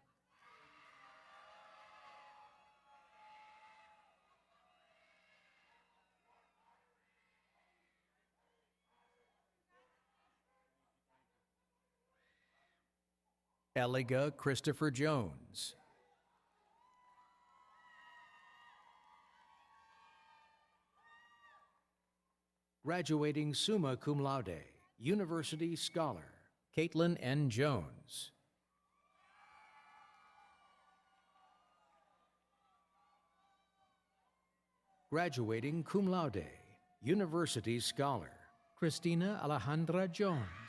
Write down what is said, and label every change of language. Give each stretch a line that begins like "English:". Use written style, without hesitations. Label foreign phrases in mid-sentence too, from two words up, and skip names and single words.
English: Eliga Christopher Jones.
Latin: Graduating summa cum laude,
English: University Scholar, Caitlin N. Jones.
Latin: Graduating cum laude,
English: University Scholar, Christina Alejandra Jones.